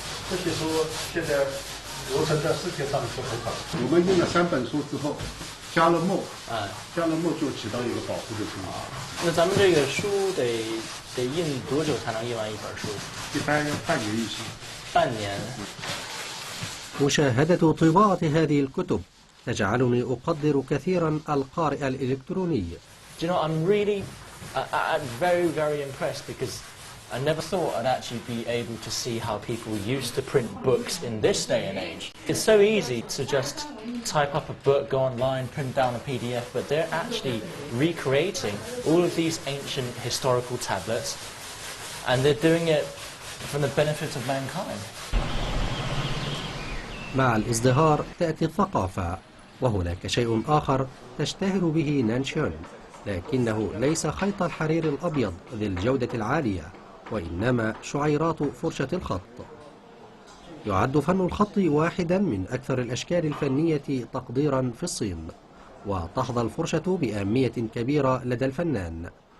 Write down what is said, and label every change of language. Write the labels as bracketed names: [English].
[Chinese] 这些书现在流传在世界上是很好。我们印了3本书之后，加了墨，加了墨就起到一个保护的作用。那咱们这个书得印多久才能印完一本书？一般要半年以上。半年。 [Arabic] مشاهدة طباعة هذه الكتب تجعلني أقدر كثيرا القارئ الإلكتروني. [English] I'm really very, very impressed because I never thought I'd actually be able to see how people used to print books in this day and age. It's so easy to just type up a book, go online, print down a PDF, but they're actually recreating all of these ancient historical tablets, and they're doing it for the benefit of mankind. [Arabic] مع الازدهار تأتي الثقافة، وهناك شيء آخر تشتهر به نانشون، لكنه ليس خيط الحرير الأبيض ذي الجودة العالية، وإنما شعيرات فرشة الخط. يعد فن الخط واحدا من أكثر الأشكال الفنية تقديرا في الصين، وتحظى الفرشة بأهمية كبيرة لدى الفنان.